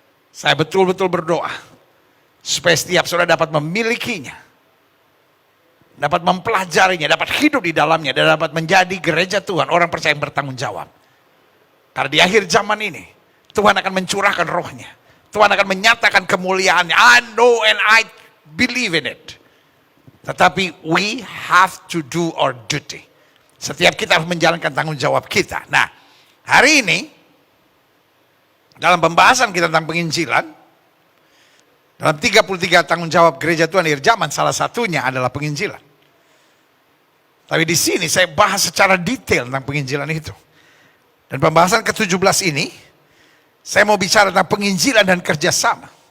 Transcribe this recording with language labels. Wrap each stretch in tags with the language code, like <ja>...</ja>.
<id>Saya betul-betul berdoa supaya setiap saudara dapat memilikinya, dapat mempelajarinya, dapat hidup di dalamnya, dan dapat menjadi gereja Tuhan, orang percaya yang bertanggung jawab. Karena di akhir zaman ini Tuhan akan mencurahkan rohnya. Tuhan akan menyatakan kemuliaannya.</id> <en>I know and I believe in it.</en> <id>Tetapi</id> <en>we have to do our duty.</en> <id>Setiap kita harus menjalankan tanggung jawab kita. Nah, hari ini dalam pembahasan kita tentang penginjilan, dalam 33 tanggung jawab gereja Tuhan akhir zaman, salah satunya adalah penginjilan. Tapi di sini saya bahas secara detail tentang penginjilan itu. Dan pembahasan ke-17 ini, saya mau bicara tentang penginjilan dan kerjasama.</id>